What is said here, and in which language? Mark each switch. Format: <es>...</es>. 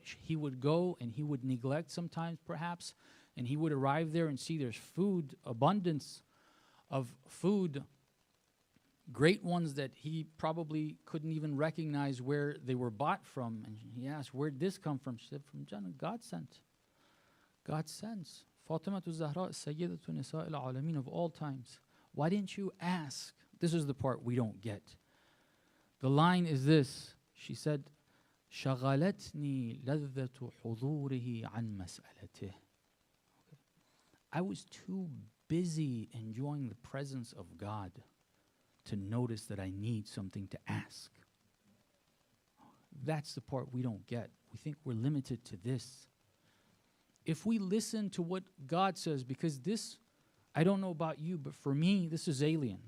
<en>He would go and he would neglect sometimes perhaps, and he would arrive there and see there's food, abundance of food, great ones that he probably couldn't even recognize where they were bought from. And he asked, where'd this come from? She said, from Jannah. God sent. God sends. Fatimatu Zahra, Sayyidatu Nisa'il Alameen of all times. Why didn't you ask? This is the part we don't get. The line is this. She said,</en> <ar>شغلتني لذة حضوره عن مسألته.</ar> <en>I was too busy enjoying the presence of God to notice that I need something to ask. That's the part we don't get. We think we're limited to this. If we listen to what God says, because this, I don't know about you, but for me, this is alien.</en>